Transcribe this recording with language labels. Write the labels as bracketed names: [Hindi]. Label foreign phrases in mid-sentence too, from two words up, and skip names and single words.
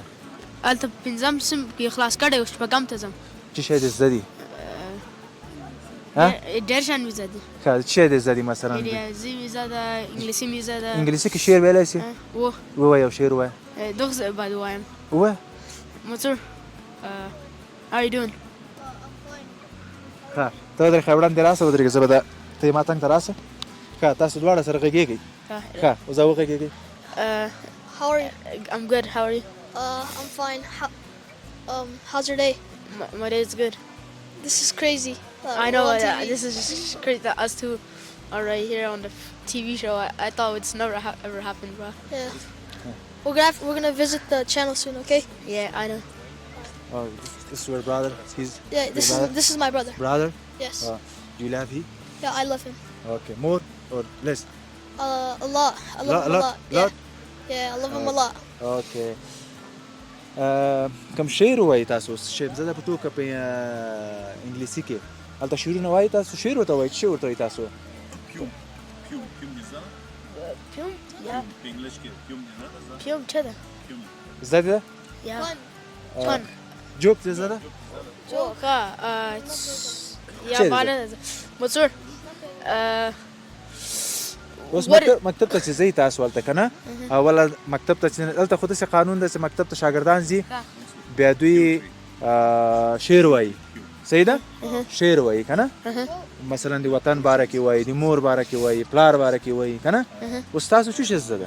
[Pashto] هلته پنځم صنف کې خلاص کړی و شپږم ته ځم څه شی دې زده دي ډېر شیان مې زده دي ښه څه شی دې زده دي مثلا ریاضي مې زده انګلیسي مې زده انګلیسي کې شعر ویلی سي ووایه یو شعر ووایه دغه باید ووایم ووایه [English] موټر How are you doing? [Pashto] ښه ته ودرېږه وړاندې راسه ودرېږه زه به ته یې ما څنګ ته راسه ښه تاسو دواړه سره غږیږئ ښه اوس وغږیږئ [English] How are you? I'm good. How are you? I'm fine. How's your day? My day is good. This is crazy. I know. we're on TV. This is just crazy that us two are right here on the TV show. I thought it's never ever happened, bro. Yeah. We're gonna visit the channel soon, okay? Yeah, I know. Oh, this is your brother. He's Yeah, this is my brother. brother. Yes. Do you love him? Yeah, I love him. Okay, more or less? A lot. I love him a lot. Lot. Yeah, I love him a lot. Okay. [Pashto] کوم شعر وایي تاسو شعر زده په ټوکه په انګلیسي کې هلته شعرونه وایي تاسو شعر ورته وایي څه ورته وایي تاسو Pyum? Yeah. Pyum چه زده ده [English] Yeah. Fun. [Pashto] جوک دې زده [English] Joke. [Pashto] چه Yeah, bana. Mansur. اوس [English] What- [Pashto] مکتب ته چې ځئ تاسو هلته که نه اوله مکتب ته چې هلته خو داسې قانون ده چې مکتب ته شاګردان ځي بیا دوی شعر وایي صحیح ده شعر وایي که نه مثلا د وطن باره کې وایي د مور باره کې وایي پلار باره کې وایي که نه اوس تاسو څه شی زده